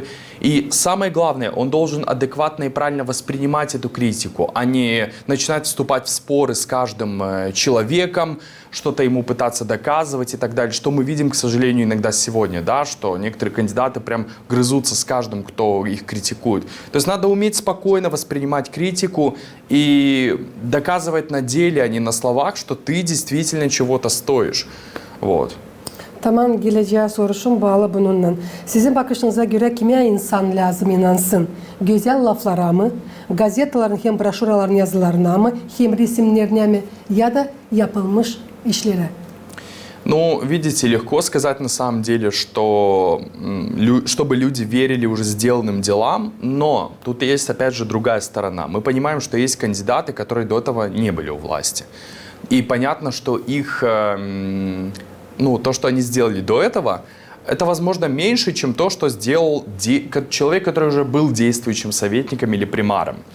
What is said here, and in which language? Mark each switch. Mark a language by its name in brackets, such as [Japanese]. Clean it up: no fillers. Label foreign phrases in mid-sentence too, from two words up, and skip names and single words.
[Russian] И самое главное, он должен адекватно и правильно воспринимать эту критику, а не начинать вступать в споры с каждым человеком, что-то ему пытаться доказывать и так далее, что мы видим, к сожалению, иногда сегодня, да, что некоторые кандидаты прям грызутся с каждым, кто их критикует. То есть надо уметь спокойно воспринимать критику и доказывать на деле, а не на словах, что ты действительно чего-то стоишь. Вот. [Gagauz] Tamam, geleceğe soruşum bağlı bununla. Sizin bakışınıza göre kime insan lazım inansın? Güzel laflara mı? Gazetelerin hem broşuraların yazılarına mı? Hem resimlerine mi? Ya da yapılmış işlere? [Russian] Видите, легко сказать на самом деле, что чтобы люди верили уже сделанным делам, но тут есть опять же другая сторона. Мы понимаем, что есть кандидаты, которые до этого не были у власти. И понятно, что их, то, что они сделали до этого, это, возможно, меньше, чем то, что сделал человек, который уже был действующим советником или примаром.